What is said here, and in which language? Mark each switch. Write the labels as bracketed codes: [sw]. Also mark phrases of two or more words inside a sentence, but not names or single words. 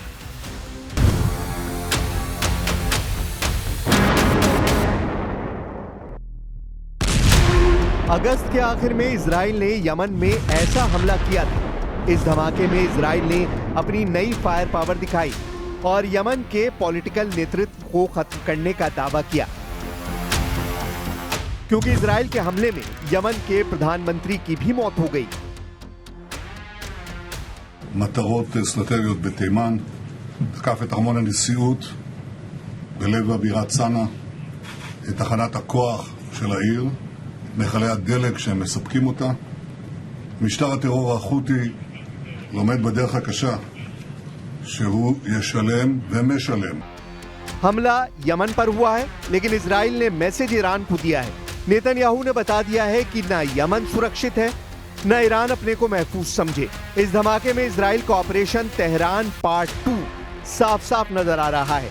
[hi] अगस्त के आखिर में इजराइल ने यमन में ऐसा हमला किया था। इस धमाके में इजराइल ने अपनी नई फायर पावर दिखाई और यमन के पॉलिटिकल नेतृत्व को खत्म करने का दावा किया, क्योंकि इजराइल के हमले में यमन के प्रधानमंत्री की भी मौत हो गई। [he] מטרות אסטרטגיות בתימן, תקף את ארמון הנשיאות בלב הבירה צנעא, את תחנת הכוח של העיר, את מכלי הדלק שהם מספקים אותה. משטר הטרור החותי לומד בדרך הקשה שהוא ישלם ומשלם. [hi] हमला यमन पर हुआ है, लेकिन इजराइल ने मैसेज ईरान को दिया है। नेतन्याहू ने बता दिया है कि न यमन सुरक्षित है, न ईरान अपने को महफूज समझे। इस धमाके में इजराइल का ऑपरेशन तेहरान पार्ट 2 साफ साफ नजर आ रहा है।